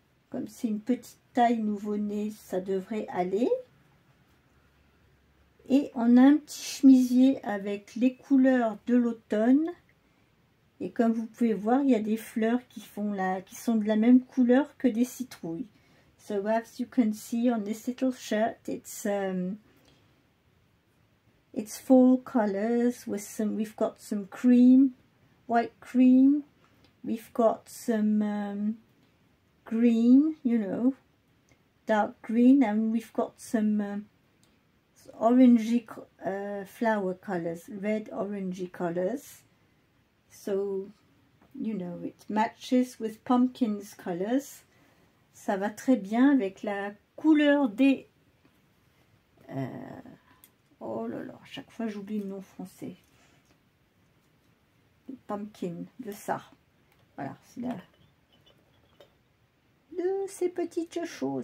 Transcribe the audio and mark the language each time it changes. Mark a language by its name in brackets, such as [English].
[French] Comme c'est une petite taille nouveau-né, ça devrait aller. Et on a un petit chemisier avec les couleurs de l'automne. Et comme vous pouvez voir, il y a des fleurs qui sont de la même couleur que des citrouilles. [English] So as you can see on this little shirt, it's fall colors with we've got some cream, white cream. We've got some green, you know, dark green, and we've got some orangey flower colors, red orangey colors. So you know, it matches with pumpkins colors. [French] Ça va très bien avec la couleur des oh là là, à chaque fois j'oublie le nom français. Le pumpkin, de ça. Voilà, c'est là de ces petites choses.